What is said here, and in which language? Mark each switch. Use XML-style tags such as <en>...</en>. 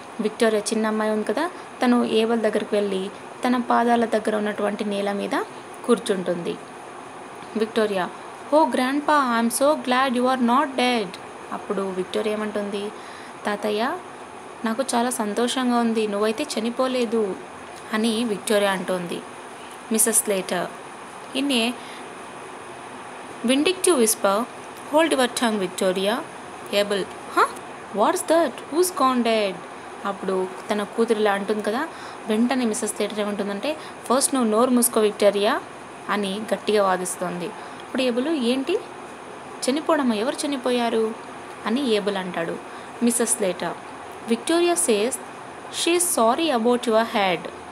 <te>Victoria చిన్న అమ్మాయి ఉంది కదా, తను ఏబెల్ దగ్గరికి వెళ్ళి తన పాదాల దగ్గర ఉన్నటువంటి నేల మీద కూర్చుంటుంది.</te> <en>Victoria, oh grandpa, I'm so glad you are not dead.</en> <te>అప్పుడు విక్టోరియా ఏమంటుంది, తాతయ్య నాకు చాలా సంతోషంగా ఉంది, నువ్వైతే చనిపోలేదు అని విక్టోరియా అంటోంది.</te> <en>Mrs Slater, in a vindictive whisper, hold your tongue, Victoria. Abel, huh? What's that? Who's gone dead?</en> <te>అప్పుడు తన కూతురు ఇలా అంటుంది కదా, వెంటనే మిస్సెస్ స్లేటర్ ఏమంటుందంటే, ఫస్ట్ నువ్వు నోరు మూసుకో విక్టోరియా అని గట్టిగా వాదిస్తోంది. అప్పుడు ఏబుల్, ఏంటి చనిపోవడమా, ఎవరు చనిపోయారు అని ఏబుల్ అంటాడు.</te> <en>Mrs Slater, Victoria says she is sorry about your head.</en>